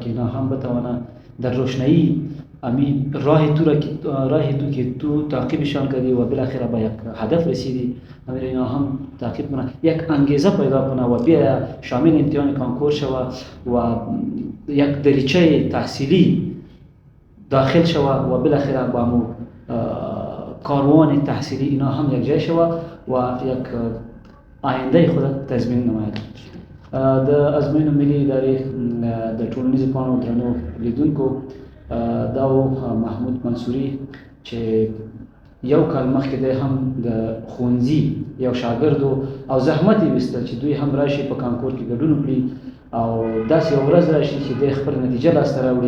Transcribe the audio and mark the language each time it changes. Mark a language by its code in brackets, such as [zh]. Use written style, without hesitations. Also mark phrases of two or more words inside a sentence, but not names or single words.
[fa] که اینا هم بتوانند در روشنایی امی راهی تو که تو تعقیبشان کردی و بالاخره به یک هدف رسیدی، امیر اینا هم تعقیب کنه، یک انگیزه پیدا کنه و بیا شامل امتحان کانکور شوه و یک دریچه تحصیلی داخل شوه و بالاخره با مو کاروان تحصیلی اینا هم یک جای شوه و یک آینده خود تضمین نماید. [ps] د ازموینو ملي ادارې د ټولنیزو پاڼو درنو لیدونکو، دا و محمود منصوری چې یو کال مخکې دی هم د ښوونځي یو شاګرد او زحمت یې ویسته چې دوی هم راشي په کانکور کې ګډون وکړي او داسې یو ورځ راشي چې دی خپل نتیجه لاسته راوړي.